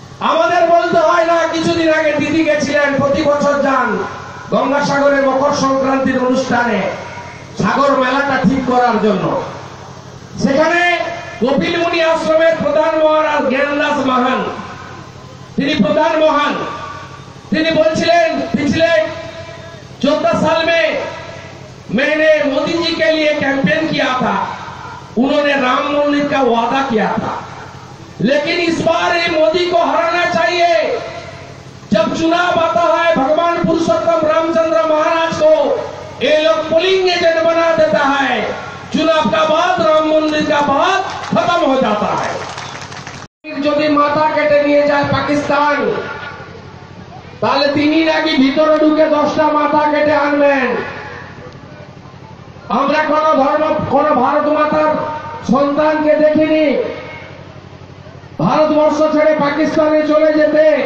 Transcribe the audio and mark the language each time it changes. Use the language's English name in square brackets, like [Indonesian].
[Bangla] আমাদের বলতে হয় না। কিছুদিন আগে দিদি গেছিলেন, প্রতি বছর যান গঙ্গাসাগরে মকর সংক্রান্তির অনুষ্ঠানে সাগর মেলাটা ঠিক করার জন্য। সেখানে কপিল মুনি আশ্রমের প্রধান মহারাজ জ্ঞানদাস महान, তিনি প্রধান মহান। তিনি বলছিলেন, [Hindi] पिछले 14 साल में मैंने मोदी जी के लिए कैंपेन किया था। उन्होंने राम मंदिर का वादा किया था, लेकिन इस बार ये मोदी को हराना चाहिए। जब चुनाव आता है, भगवान पुरुषोत्तम रामचंद्र महाराज को ये लोग पोलिंग एजेंट बना देता है। चुनाव का बाद राम मंदिर का बात खत्म हो जाता है। [Bangla] যদি মাথা কেটে নিয়ে যায় পাকিস্তান, তাহলে তিনি নাকি ভিতরে ঢুকে 10টা মাথা কেটে আনবেন। আমরা কোন ভারত মাতার সন্তানকে দেখিনি ভারতবর্ষ ছেড়ে পাকিস্তানে চলে যেতে।